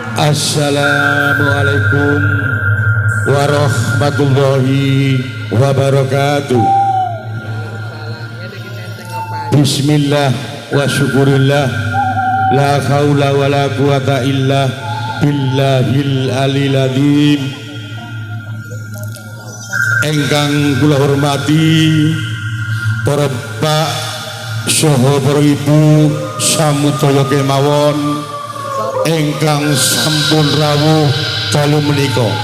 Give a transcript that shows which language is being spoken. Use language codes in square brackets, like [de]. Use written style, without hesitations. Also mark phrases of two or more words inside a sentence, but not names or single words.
[ar] السلام عليكم ورحمة الله وبركاته. بسم الله وشكر الله لا حول ولا قوة إلا بالله العلي العظيم. [jv] Engkang kula hormati para bapak saha para ibu samudaya kemawon engkang sampun rawuh dalu menika.